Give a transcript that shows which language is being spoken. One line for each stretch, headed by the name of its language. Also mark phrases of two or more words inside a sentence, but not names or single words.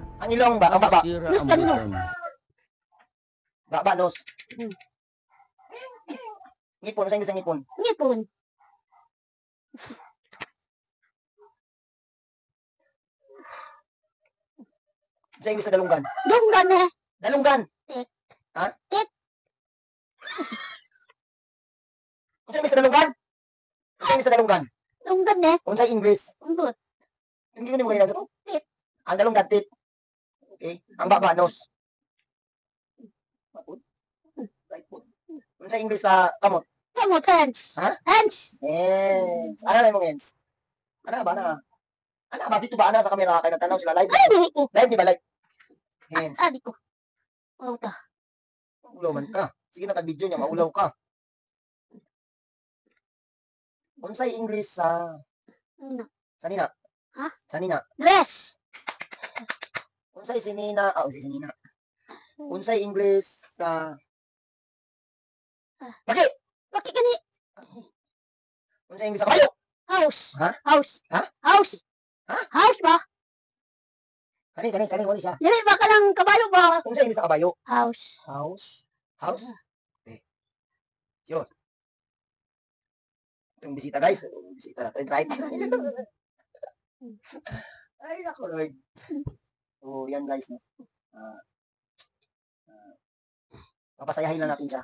Filipino: Ang ilong ba? Ang baba? Sira
English: Nose
Filipino: ang kanino? buhay mo.
Cebuano: Baba, nose. Ngipon.
Filipino: Ano sa English ng ngipon?
Cebuano: Ngipon.
Filipino: Ano sa English na dalunggan?
Cebuano: Dunggan eh. Dalunggan.
English: Tit. Ha? Tit.
Filipino: Ano sa English na dalunggan? Ano sa English na dalunggan?
Cebuano: Dunggan eh.
Filipino: Ano sa English?
Cebuano: Umbot.
Filipino: Hindi ko na mo ganyan sa to.
English: Tit.
Cebuano: Ang dalunggan, tit. Okay. Ang baba,
English: nose. Right foot.
Filipino: Ano sa English sa kamot?
Cebuano: Kamot.
English: Hands. Ha? Hands. Hands.
Filipino: Ano na yung hands? Ano ba na? Ano ba? Dito ba? Ano sa kamera? Kaya natanaw sila live?
Cebuano: Ay, dili ko.
English: Live, di ba live? Hands.
Cebuano: Di ko. Wauta. Maulaw man ka. Sige na tag-video niya, maulaw ka. Unsay English sa
Filipino: Ano?
Cebuano: sanina? Ha? Sanina.
English: Dress.
Cebuano: Unsay sinina? Unsay sinina. Unsay English sa Paki!
Filipino: Bakit gani?
Cebuano: Unsay English sa kabayo?
English: House. Ha? House. Ha? House. Ha? House ba?
Cebuano: Kani, wala siya. Dili ba ka ng kabayo ba? Unsay English sa kabayo?
English: House. House. House? Okay.
Filipino: Yun. Itong bisita guys. Bisita natin. Right? Ay, naku Lord. So, yan guys. No? Ah, papasayahin lang natin siya.